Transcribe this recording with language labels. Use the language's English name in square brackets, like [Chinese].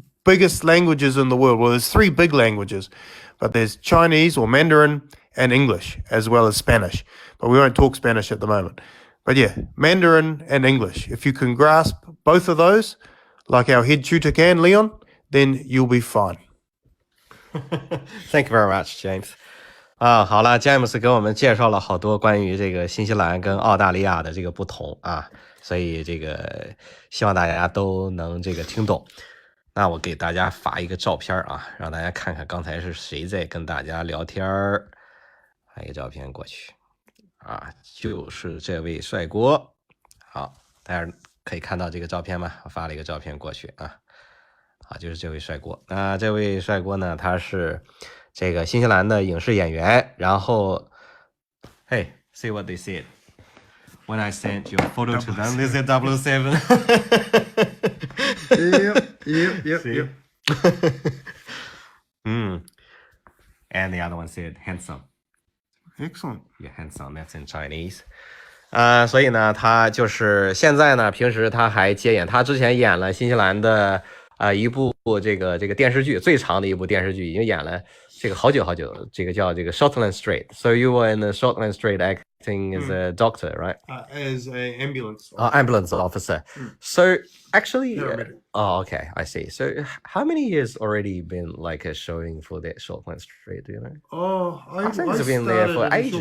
[English] biggest languages in the world. Well, there's three big languages, but there's Chinese or Mandarin and English, as well as Spanish. But we won't talk Spanish at the moment. But yeah, Mandarin and English. If you can grasp both of those, like our head tutor can, Leon, then you'll be fine. Thank you very much, James. [Chinese] 好了，詹姆斯给我们介绍了好多关于这个新西兰跟澳大利亚的这个不同啊，所以这个希望大家都能这个听懂。那我给大家发一个照片啊，让大家看看刚才是谁在跟大家聊天儿。发一个照片过去啊，就是这位帅哥。好，大家可以看到这个照片吗？我发了一个照片过去啊。好，就是这位帅哥。那这位帅哥呢，他是这个新西兰的影视演员。然后 [English] ，Hey, see what they said when I sent your photo to them. They said 007. Yep. And the other one said handsome. Excellent. Yeah, handsome. That's in Chinese. [Chinese] 所以呢，他就是现在呢，平时他还接演，他之前演了新西兰的一部这个电视剧，最长的一部电视剧，已经演了这个好久，这个叫这个 Shortland Street. [English] So you were in the Shortland Street acting as a doctor, right? As an ambulance. Ambulance officer. So actually, okay, I see. So how many years already been like showing for that Shortland Street? Do you know? I think it's been there for ages.